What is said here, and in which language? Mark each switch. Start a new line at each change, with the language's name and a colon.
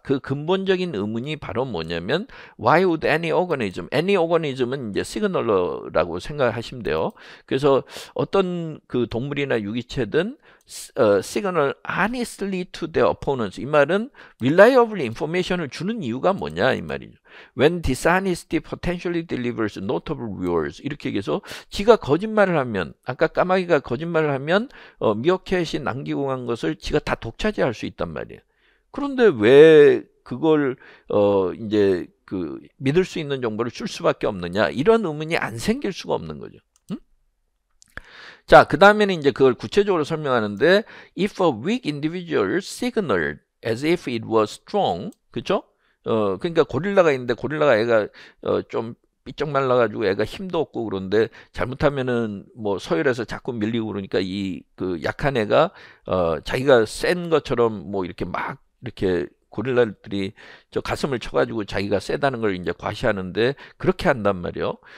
Korean: 그 근본적인 의문이 바로 뭐냐면
English: why would any organism
Korean: 은 이제 시그널러라고 생각하시면 돼요. 그래서 어떤 그 동물이나 유기체든
English: signal honestly to their opponents.
Korean: 이 말은
English: reliable information
Korean: 을 주는 이유가 뭐냐 이 말이죠.
English: When dishonesty potentially delivers notable rewards.
Korean: 이렇게 얘기해서 지가 거짓말을 하면, 아까 까마귀가 거짓말을 하면 미어캣이 남기고 간 것을 지가 다 독차지할 수 있단 말이에요. 그런데 왜 그걸 이제 그 믿을 수 있는 정보를 줄 수밖에 없느냐, 이런 의문이 안 생길 수가 없는 거죠. 응? 자, 그 다음에는 이제 그걸 구체적으로 설명하는데,
English: if a weak individual signaled as if it was strong,
Korean: 그렇죠? 그러니까 고릴라가 있는데, 고릴라가 애가 좀 삐쩍 말라가지고 애가 힘도 없고 그런데 잘못하면은 뭐 서열에서 자꾸 밀리고 그러니까 이 그 약한 애가 자기가 센 것처럼 뭐 이렇게 막 이렇게 고릴라들이 저 가슴을 쳐가지고 자기가 세다는 걸 이제 과시하는데, 그렇게 한단 말이에요.